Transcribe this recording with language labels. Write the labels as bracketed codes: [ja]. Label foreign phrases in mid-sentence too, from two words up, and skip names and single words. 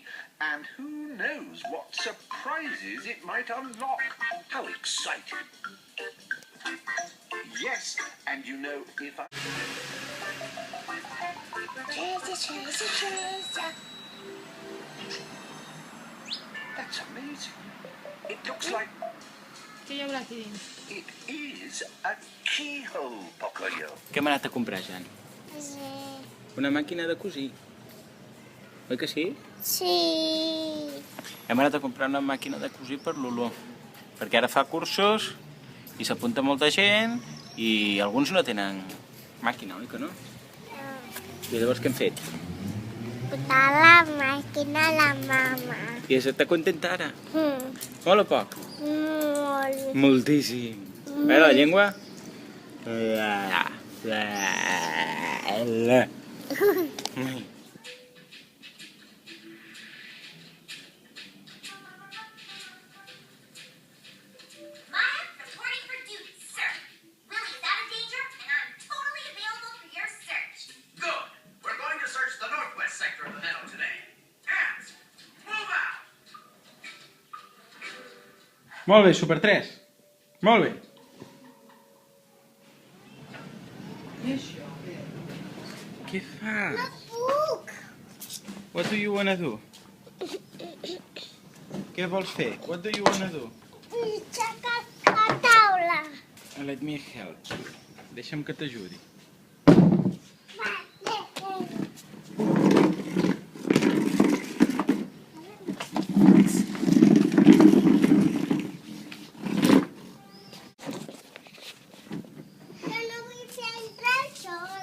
[en] And who knows what surprises it might unlock. How exciting. Yes, and you know if I... That's amazing. It looks like [ca] Què hi haurà aquí dins? [en] it is a keyhole, Pocoyo. [ca] Què hem anat a comprar, Jan? Sí. Una màquina de cosir. Oi que sí? Sí. Hem anat a comprar una màquina de cosir per l'Olor. Perquè ara fa cursos i s'apunta molta gent i alguns no tenen màquina, oi que no? I llavors què hem fet? Posar la màquina a la mama. I està contenta ara? Molt o poc? Molt. Moltíssim. A veure, la llengua? [en] Maya, reporting for duty, sir. Lily is out of danger, and I'm totally available for your search. Good. We're going to search the northwest sector of the meadow today. Hands, move out. [ca] Molt bé, Super 3. Molt bé. I això? Què fas? Puc. [en] What do you wanna do? [ca] Què vols fer? [en] What do you wanna do? [ca] Aixecar la taula. [en] Let me help. [ca] Deixa'm que t'ajudi. Que no vull fer entrar sol.